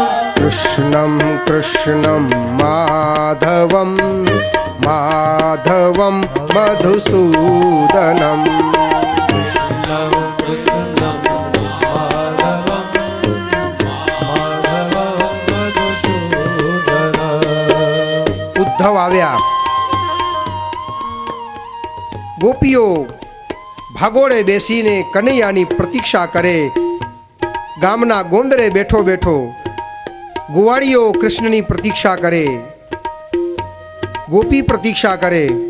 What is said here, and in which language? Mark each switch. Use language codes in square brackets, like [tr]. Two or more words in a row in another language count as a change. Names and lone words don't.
[sa] कृष्णं कृष्णं माधवं माधवं मधुसूदनं कृष्णं कृष्णं माधवं माधवं मधुसूदनं [gu] ઉદ્ધવ આવ્યા. ગોપીઓ ભાગોળે બેસીને કનૈયાની પ્રતીક્ષા કરે. ગામના ગોંદરે બેઠો બેઠો ગોવાળીઓ કૃષ્ણની પ્રતીક્ષા કરે, ગોપી પ્રતીક્ષા કરે.